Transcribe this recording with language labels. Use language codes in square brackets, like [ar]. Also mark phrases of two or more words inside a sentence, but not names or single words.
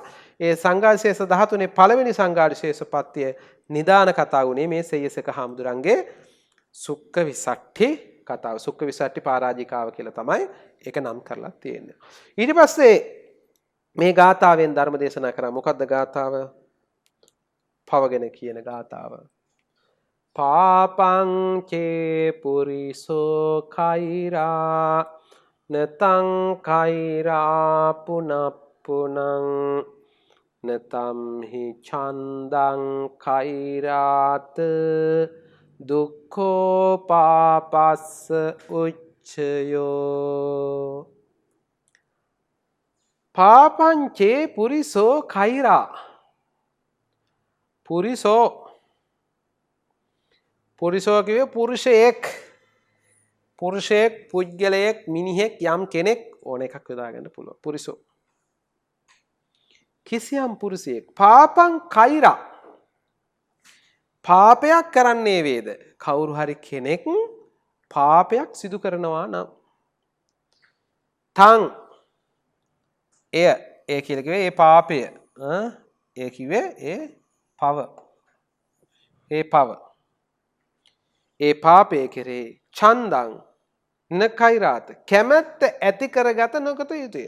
[si] ඒ සංඝාදිශේෂ 13 පළවෙනි සංඝාදිශේෂපත්තිය නිදාන කතා වුණේ මේ සෙය්‍යසක හාමුදුරන්ගේ [pi] සුක්ක විසට්ටි [si] කතාව. [pi] සුක්ක විසට්ටි [si] පරාජිකාව කියලා තමයි ඒක නම් කරලා තියෙන්නේ. ඊට පස්සේ මේ ගාථාවෙන් ධර්ම දේශනා කරා. මොකද්ද ගාථාව? පවගෙන කියන ගාථාව. [pi] පාපං චේ පුරිසෝ කෛරා නතං කෛරා පුනප්පුනං නතම් හි ඡන්දං කෛරාත දුක්ඛෝ පාපස්ස උච්චයෝ. පාපං චේ පුරිසෝ කෛරා. [si] පුරිසෝ කිව්වේ පුරුෂයෙක් පුද්ගලයෙක් මිනිහෙක් යම් කෙනෙක් ඕන එකක් යොදාගන්න පුළුවන්. පුරිසෝ කිසියම් පුරුෂයෙක්. [pi] පාපං කෛරා. [si] පාපයක් කරන්නේ වේද? කවුරු හරි කෙනෙක් පාපයක් සිදු කරනවා නම් තං ඒ කියලා කිව්වේ ඒ පාපය ඒ කිව්වේ ඒ පාපය කෙරේ [pi] ඡන්දං නකෛරාත [si] කැමැත්ත ඇති කරගත නොකත යුතුය.